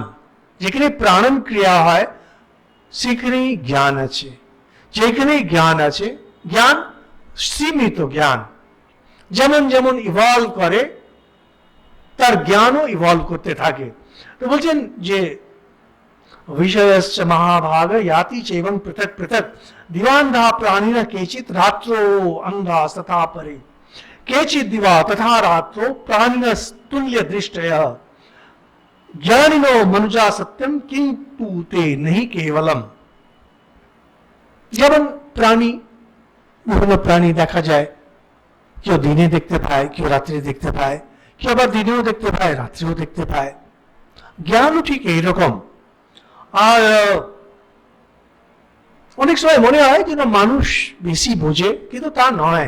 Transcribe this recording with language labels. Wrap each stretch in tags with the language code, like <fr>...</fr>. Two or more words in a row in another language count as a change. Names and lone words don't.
<bn>যেখানে প্রাণন ক্রিয়া হয় সেখানেই জ্ঞান আছে। যেখানেই জ্ঞান আছে, জ্ঞান সীমিত জ্ঞান। যেমন যেমন ইভলভ করে, তার জ্ঞানও ইভলভ করতে থাকে। তো বলছেন যে</bn> <sa>বিষয়শ্চ মহাভাগ याति चैवं पृथक् पृथक् दिवान्धा प्राणिनः केचित् रात्रो अंधाः तथा परे केचित् दिवा तथा रात्रो प्राणिनस्तुल्य दृष्टयः ज्ञानिनो मनुजा सत्यम किंतु ते नहीं केवलम।</sa> <bn>যেমন প্রাণী, বিভিন্ন প্রাণী দেখা যায়, কেউ দিনে দেখতে পায়, কেউ রাত্রে দেখতে পায়, কেউ আবার দিনেও দেখতে পায়, রাত্রেও দেখতে পায়। জ্ঞানও ঠিক এইরকম। আর অনেক সময় মনে হয় যেন মানুষ বেশি বোঝে, কিন্তু তা নয়।</bn>